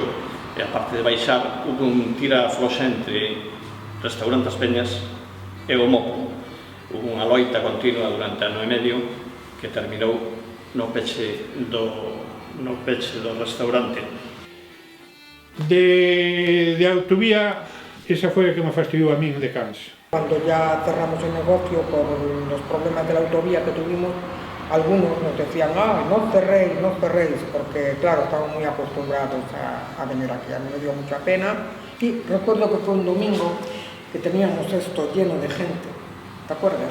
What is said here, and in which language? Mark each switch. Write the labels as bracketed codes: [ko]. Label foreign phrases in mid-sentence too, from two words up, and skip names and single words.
[gl] E a parte de baixar, hubo un tira floxa entre restaurantes Peñas e o Mopo. Hubo unha loita continua durante ano e medio que terminou no peche do restaurante. De autovía, esa foi a que me fastidiou a min de Cans. [es] Cuando ya cerramos el negocio por los problemas de la autovía que tuvimos, algunos nos decían, no cerréis, porque claro, estaban muy acostumbrados a venir aquí. A mí me dio mucha pena. Y recuerdo que fue un domingo que teníamos esto lleno de gente, ¿te acuerdas?